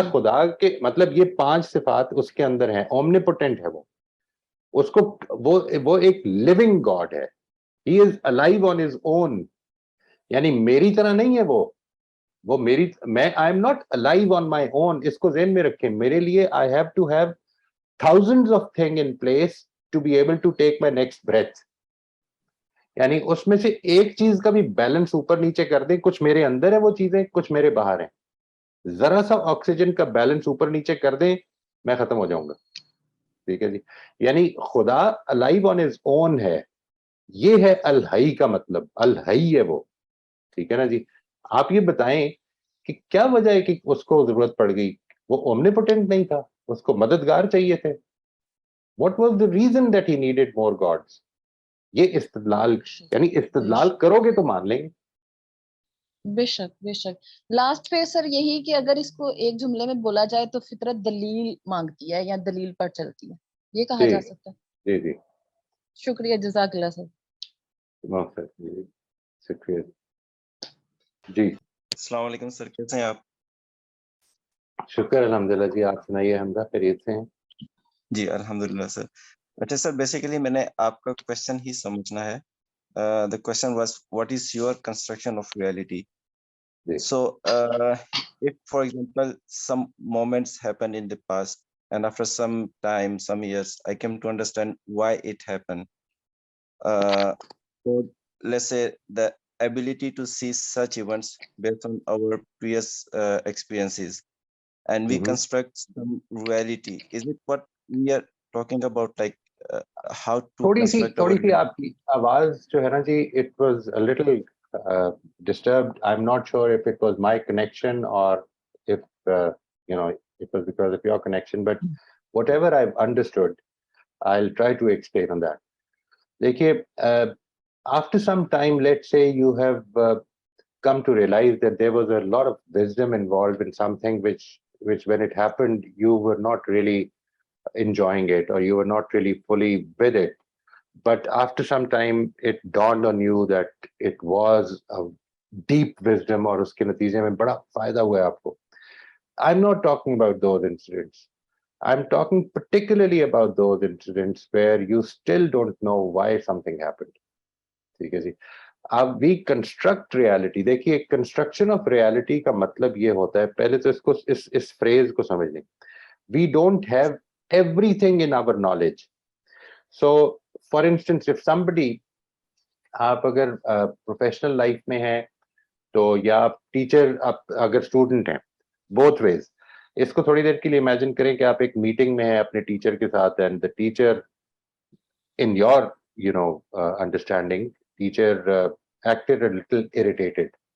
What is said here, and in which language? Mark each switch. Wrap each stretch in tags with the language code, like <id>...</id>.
<ur>صحیح. خدا کے مطلب یہ 5 صفات اس کے اندر ہیں, اومنیپوٹنٹ ہے وہ, اس کو وہ ایک لیونگ گاڈ ہے,</ur> <en>he is alive on his own,</en> <ur>یعنی میری طرح نہیں ہے وہ میری, میں</ur> <en>I am not alive on my own.</en> <ur>اس کو ذہن میں رکھیں, میرے لیے</ur> <en>I have to have thousands of things in place to be able to take my next breath.</en> <ur>یعنی اس میں سے ایک چیز کا بھی بیلنس اوپر نیچے کر دیں, کچھ میرے اندر ہے وہ چیزیں, کچھ میرے باہر ہیں, ذرا سا آکسیجن کا بیلنس اوپر نیچے کر دیں, میں ختم ہو جاؤں گا. ٹھیک ہے جی. یعنی خدا</ur> <en>alive on his own</en> <ur>ہے, یہ ہے الحی کا مطلب, الحی ہے وہ. ٹھیک ہے نا جی. آپ یہ بتائیں کہ کیا وجہ ہے کہ اس کو ضرورت پڑ گئی, وہ اومنیپوٹنٹ نہیں تھا, اس کو مددگار چاہیے تھے.</ur> <en>What was the reason that he needed more gods?</en> <ur>یہ استدلال, یعنی استدلال کرو گے تو مان لیں گے. بے شک بے شک. لاسٹ پہ سر یہی کہ اگر اس کو ایک جملے میں بولا جائے تو فطرت دلیل مانگتی ہے یا دلیل پر چلتی ہے, یہ کہا جا سکتا ہے. جی جی, شکریہ, جزاک اللہ سر. شکریہ جی. السلام علیکم سر, کیسے ہیں آپ؟ شکر الحمدللہ جی, آپ سنائیے, حمزہ خیریت سے ہیں؟ جی الحمدللہ سر. اچھا سر, بیسیکلی میں نے آپ کا کوشچن ہی سمجھنا ہے.</ur> <en>The question was, what is your construction of reality? So, if for example, some moments happen in the past, and after some time, some years, I came to understand why it happened. So let's say the ability to see such events based on our previous experiences, and we construct some reality. Is it what we are talking about, like how to construct our</en> <ur>تھوڑی سی آپ کی آواز جو ہے نا جی,</ur> <en>it was a little disturbed. I'm not sure if it was my connection or if it was because of your connection, but whatever I've understood, I'll try to explain on that. دیکھیے, after some time, let's say you have come to realize that there was a lot of wisdom involved in something which when it happened, you were not really enjoying it, or you were not really fully with it. But after some time, it dawned on you that it was a deep wisdom,</en> <ur>اور اس کے نتیجے میں بڑا فائدہ ہوا ہے آپ کو.</ur> <en>I'm not talking about those incidents. I'm talking particularly about those incidents where you still don't know why something happened.</en> <ur>ٹھیک ہے جی.</ur> <en>اب we construct reality.</en> <ur>دیکھیے,</ur> <en>construction of reality</en> <ur>کا مطلب یہ ہوتا ہے, پہلے تو اس phrase کو سمجھ لیں.</ur> <en>We don't have everything in our knowledge. So, for instance, if somebody,</en> <ur>آپ اگر پروفیشنل لائف میں ہیں تو, یا آپ ٹیچر, آپ اگر اسٹوڈنٹ ہیں,</ur> <en>both ways.</en> <ur>اس کو تھوڑی دیر کے لیے امیجن کریں کہ آپ ایک میٹنگ میں ہیں اپنے ٹیچر کے ساتھ, and</ur> <en>the teacher, in your understanding, teacher acted a little irritated.</en>